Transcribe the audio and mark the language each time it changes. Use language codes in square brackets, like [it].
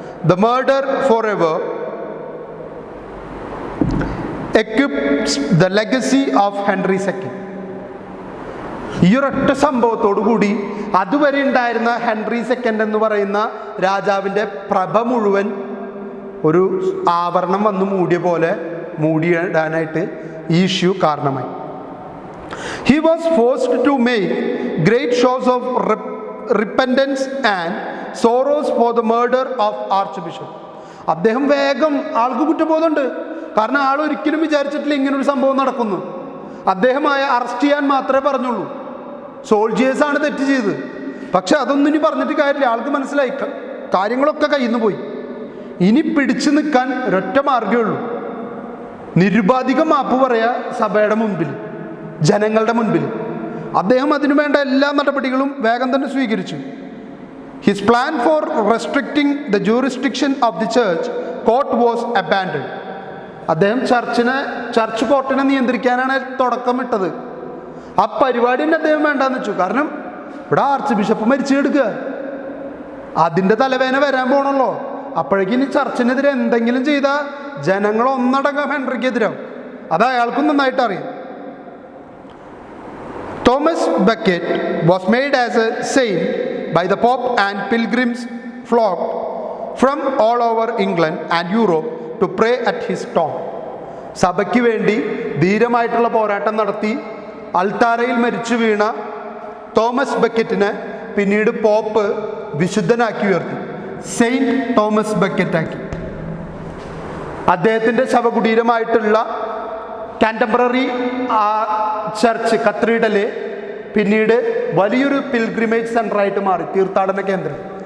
[en] The murder forever equips the legacy of Henry II. [ml] ഈ ഒരൊറ്റ സംഭവത്തോടു കൂടി അതുവരെ ഉണ്ടായിരുന്ന ഹെൻറി സെക്കൻഡ് എന്ന് പറയുന്ന രാജാവിൻ്റെ പ്രഭ മുഴുവൻ ഒരു ആവരണം വന്ന് മൂടിയ പോലെ മൂടിയിടാനായിട്ട് ഈ ഇഷ്യൂ കാരണമായി. [en] He was forced to make great shows of repentance and sorrows for the murder of Archbishop. [ml] അദ്ദേഹം വേഗം, ആൾക്ക് കുറ്റബോധമുണ്ട്. കാരണം ആൾ ഒരിക്കലും വിചാരിച്ചിട്ടില്ല ഇങ്ങനൊരു സംഭവം നടക്കുന്നു. അദ്ദേഹമായ അറസ്റ്റ് ചെയ്യാൻ മാത്രമേ പറഞ്ഞുള്ളൂ. സോൾജിയേഴ്സാണ് തെറ്റ് ചെയ്തത്. പക്ഷെ അതൊന്നും ഇനി പറഞ്ഞിട്ട് കാര്യമില്ല. ആൾക്ക് മനസ്സിലായി കാര്യങ്ങളൊക്കെ കയ്യിൽ നിന്ന് പോയി. ഇനി പിടിച്ചു നിൽക്കാൻ ഒരൊറ്റ മാർഗ്ഗമേ ഉള്ളൂ. നിരുപാധികം മാപ്പ് പറയാ സഭയുടെ മുൻപിൽ, ജനങ്ങളുടെ മുൻപിൽ. അദ്ദേഹം അതിനു വേണ്ട എല്ലാ നടപടികളും വേഗം തന്നെ സ്വീകരിച്ചു. [en] His plan for restricting the jurisdiction of the church court was abandoned. [ml] അദ്ദേഹം ചർച്ച് കോർട്ടിനെ നിയന്ത്രിക്കാനാണ് തുടക്കം ഇട്ടത്. ആ പരിപാടി തന്നെ അദ്ദേഹം വേണ്ടാന്ന് വെച്ചു. കാരണം ഇവിടെ ആർച്ച് ബിഷപ്പ് മരിച്ചു കിടക്കുക, അതിൻ്റെ തലവേദന വരാൻ പോകണല്ലോ. അപ്പോഴേക്കും ഇനി ചർച്ചിനെതിരെ എന്തെങ്കിലും ചെയ്താൽ ജനങ്ങൾ ഒന്നടങ്കം ഹെൻറിക്കെതിരാവും. അത് അയാൾക്കും നന്നായിട്ട് അറിയാം. [en] Thomas Becket was made as a saint by the Pope and pilgrims flocked from all over England and Europe to pray at his tomb. [ml] സഭയ്ക്ക് വേണ്ടി ധീരമായിട്ടുള്ള പോരാട്ടം നടത്തി അൾത്താരയിൽ മരിച്ചു വീണ തോമസ് ബക്കറ്റിനെ പിന്നീട് പോപ്പ് വിശുദ്ധനാക്കി ഉയർത്തി, സെയിൻറ്റ് തോമസ് ബക്കറ്റാക്കി. അദ്ദേഹത്തിൻ്റെ ശവകുടീരമായിട്ടുള്ള കാൻറ്റംബററി ചർച്ച് കത്തീഡ്രല് പിന്നീട് വലിയൊരു പിൽഗ്രിമേജ് സെൻ്ററായിട്ട് മാറി, തീർത്ഥാടന കേന്ദ്രം.